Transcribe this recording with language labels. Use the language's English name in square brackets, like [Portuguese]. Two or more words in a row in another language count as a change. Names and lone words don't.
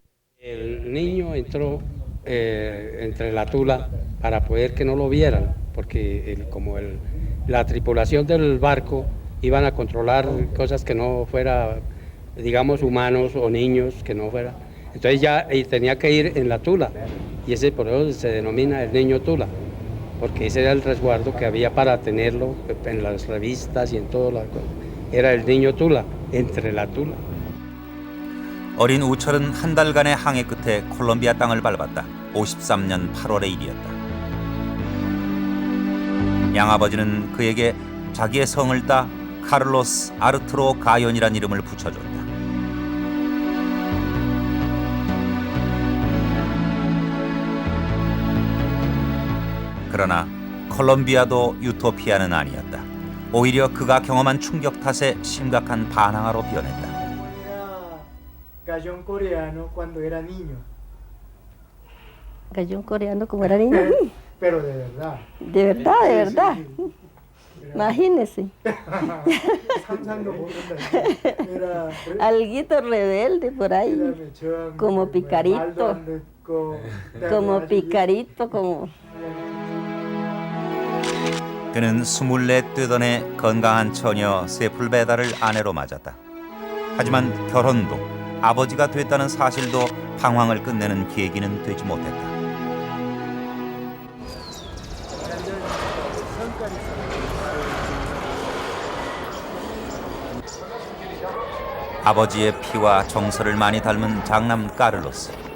[Spanish] El niño entró entre la tula para poder que no lo vieran, porque la tripulación del barco iban a controlar cosas que no fuera, digamos, humanos o niños, que no fuera. Entonces ya tenía que ir en la tula, y ese por eso se denomina el niño tula, porque ese era el resguardo que había para tenerlo en las revistas y en todo lo era el niño tula, entre la tula. [Korean] 어린 우철은 한 달간의 항해 끝에 콜롬비아 땅을 밟았다. 53년 8월의 일이었다. 양아버지는 그에게 자기의 성을 따 카를로스 아르투로 가연이란 이름을 붙여줬다. 그러나 콜롬비아도 유토피아는 아니었다. 오히려 그가 경험한 충격 탓에 심각한 반항아로 변했다. [Spanish] Gallón coreano cuando era niño, Gallón coreano como era niño. pero de verdad. De verdad, de verdad. Imagínese. [Korean] 상상도 못한다. [Spanish] Era Alguito rebelde por ahí. mechón, Como [Korean] 말도 [Spanish] picarito. [Korean] 안 듣고, [Spanish] Como picarito, como... [Korean] 그는 24 되던 해 건강한 처녀 세풀베다를 아내로 맞았다. 하지만 결혼도 아버지가 됐다는 사실도 방황을 끝내는 계기는 되지 못했다. 아버지의 피와 정서를 많이 닮은 장남 카를로스.